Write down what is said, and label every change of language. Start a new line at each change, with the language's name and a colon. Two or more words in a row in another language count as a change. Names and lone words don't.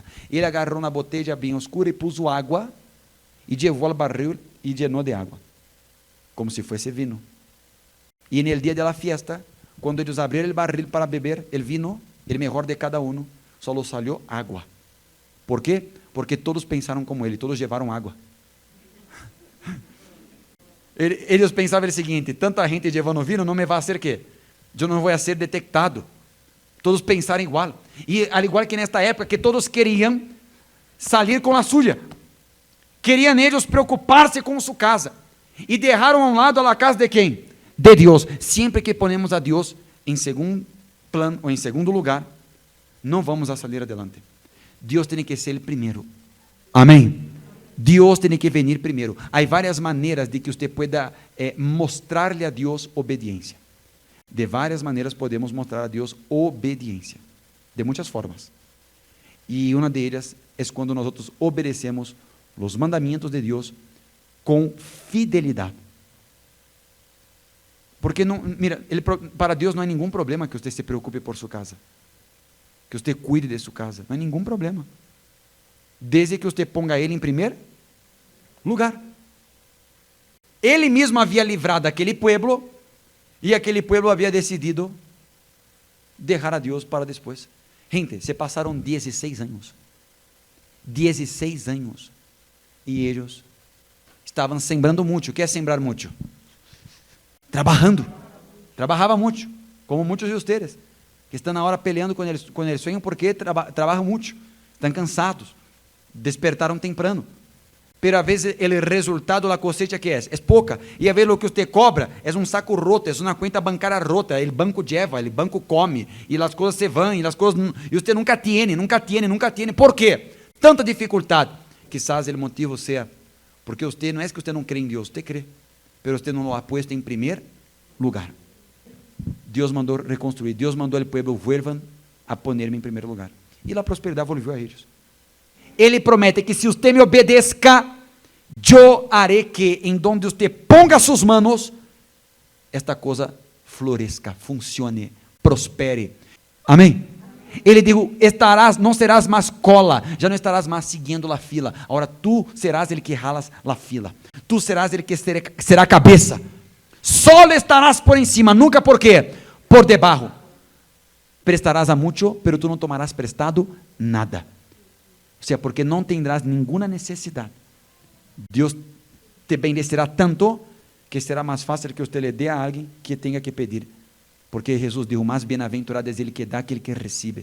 Spanish: Ele agarró una botella bien oscura y puso agua y llevó al barril y llenó de agua, como si fuese vino. Y en el día de la fiesta, cuando ellos abrieron el barril para beber el vino, el mejor de cada uno, solo salió agua. ¿Por qué? Porque todos pensaron como él, todos llevaron agua. Ellos pensaban
Portuguese: o seguinte:
Spanish: tanta gente llevando vino,
Portuguese: não me vai ser quê? Eu não vou ser detectado. Todos pensaram igual. E
Spanish: al igual que
Portuguese: nesta época, que todos queriam sair com a suya. Queriam eles preocupar-se com sua casa. E deixaram a um lado a casa de quem? De Deus. Sempre que ponemos a Deus em segundo plano ou em segundo lugar, não vamos a sair adelante. Deus tem que ser o primeiro. Amém.
Spanish: Dios tiene que venir primero. Hay varias maneras de que usted pueda mostrarle a Dios obediencia. De varias maneras podemos mostrar a Dios obediencia. De muchas formas. Y una de ellas es cuando nosotros obedecemos los mandamientos de Dios con fidelidad. Porque no, mira, para Dios no hay ningún problema que usted se preocupe por su casa. Que usted cuide de su casa. No hay ningún problema. Desde que usted ponga a
Portuguese: Ele em primeiro lugar. Ele mesmo havia livrado aquele pueblo, e aquele pueblo havia decidido deixar a Deus para depois. Gente, se passaram 16 anos. 16 anos. E eles estavam sembrando muito. O que é sembrar muito? Trabalhando. Trabalhava muito, como muitos de vocês, que estão agora
Spanish: peleando com el sueño
Portuguese: porque trabalham muito, estão cansados. Despertaram temprano, pero a vezes o resultado da cosecha que é pouca, e a vezes o que você cobra é um saco roto, é uma conta bancária rota, o banco lleva, o banco come, e as coisas se vão, e você nunca tem. ¿Por quê? Tanta dificuldade. Quizás o motivo seja porque você não é que você não crê em Deus, você crê, pero você não
Spanish: lo ha puesto
Portuguese: em primeiro lugar. Deus mandou reconstruir, Deus mandou o pueblo
Spanish: vuelvan a ponerme
Portuguese: em primeiro lugar, e a prosperidade volviu a eles. Ele promete que se você me obedeça, eu haré que em donde você ponga suas manos, esta coisa floresca, funcione, prospere. Amém? Ele dijo: não serás mais cola, já não estarás mais seguindo a fila. Agora tu serás
Spanish: el que jalas
Portuguese: a fila. Tu serás
Spanish: el que será
Portuguese: cabeça. Solo estarás por encima, nunca por quê? Por debaixo. Prestarás a muito, pero tu não tomarás prestado nada.
Spanish: O sea,
Portuguese: porque não tendrás nenhuma necessidade. Deus te bendecerá tanto que será mais fácil que você le dê a alguém que tenha que pedir. Porque Jesus dijo: mais bem-aventurado é ele que dá que ele que recebe.